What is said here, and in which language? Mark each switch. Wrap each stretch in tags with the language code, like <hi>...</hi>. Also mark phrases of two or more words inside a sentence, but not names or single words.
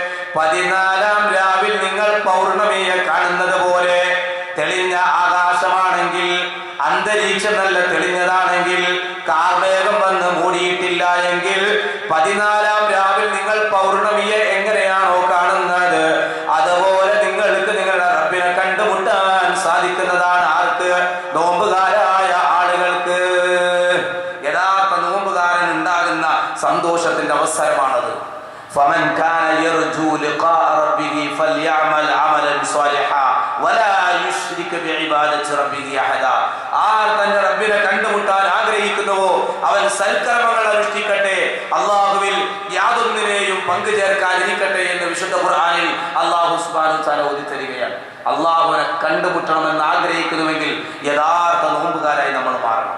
<ml>14-ാം രാവിൽ നിങ്ങൾ പൗർണമിയെ കാണുന്നത് പോലെ തെളിഞ്ഞ ആകാശമാണെങ്കിൽ, അന്തരീക്ഷം നല്ല തെളിഞ്ഞതാണെങ്കിൽ, കാർമേഘം വന്ന് മൂടിയിട്ടില്ല എങ്കിൽ 14-ാം രാവിൽ നിങ്ങൾ പൗർണമിയെ എങ്ങനെയാണോ കാണുന്നത്, അതുപോലെ നിങ്ങൾക്ക് നിങ്ങളുടെ റബ്ബിനെ കണ്ടുമുട്ടാൻ സാധിക്കുന്നതാണ്. ആർക്ക്? നോമ്പുകാരായ ആളുകൾക്ക്. യഥാർത്ഥ നോമ്പുകാരൻ ഉണ്ടാകുന്ന സന്തോഷത്തിന്റെ അവസരമാണത്.</ml> <ar>فمن كان يرجو لقاء ربه فليعمل عملا صالحا ولا يشرك بعبادة ربه أحدا.</ar> <ml>ആർ തന്റെ റബ്ബിനെ കണ്ടുമുട്ടാൻ ആഗ്രഹിക്കുന്നുവോ അവൻ സൽക്കർമ്മങ്ങൾ അനുഷ്ഠിക്കട്ടെ, അല്ലാഹുവിൽ യാതൊന്നിനെയും പങ്കുചേർക്കാതിരിക്കട്ടെ എന്ന് വിശുദ്ധ ഖുർആനിൽ</ml> <ar>الله سبحانه وتعالى</ar> <ml>ഓതി തരികയാണ്. അല്ലാഹുവിനെ കണ്ടുമുട്ടണമെന്ന് ആഗ്രഹിക്കുന്നുവെങ്കിൽ യഥാർത്ഥ നോമ്പുകാരായി നമ്മൾ മാറണം.</ml>